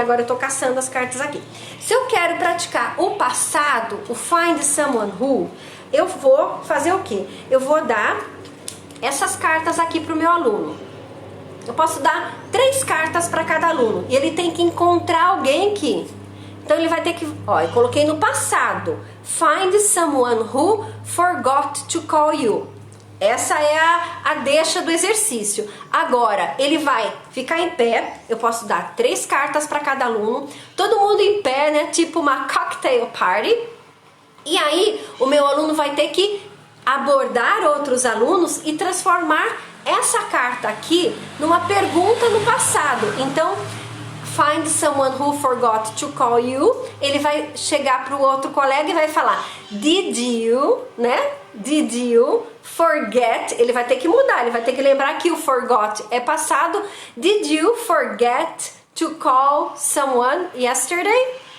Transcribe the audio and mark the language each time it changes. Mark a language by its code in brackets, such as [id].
[pt] Agora eu tô caçando as cartas aqui. Se eu quero praticar o passado, o Find Someone Who, eu vou fazer o quê? Eu vou dar essas cartas aqui pro meu aluno. eu posso dar 3 cartas para cada aluno e ele tem que encontrar alguém que... Então ele vai ter que... Ó, eu coloquei no passado. [en] Find someone who forgot to call you. [pt] Essa é a deixa do exercício. Agora, ele vai ficar em pé. Eu posso dar 3 cartas para cada aluno. Todo mundo em pé, né? Tipo uma cocktail party. E aí, o meu aluno vai ter que abordar outros alunos e transformar essa carta aqui numa pergunta no passado. Então, [en] find someone who forgot to call you. [pt] Ele vai chegar para o outro colega e vai falar: [en] Did you, [pt] né? [en] Did you forget? [pt] Ele vai ter que mudar, ele vai ter que lembrar que o forgot é passado. [en] Did you forget to call someone yesterday?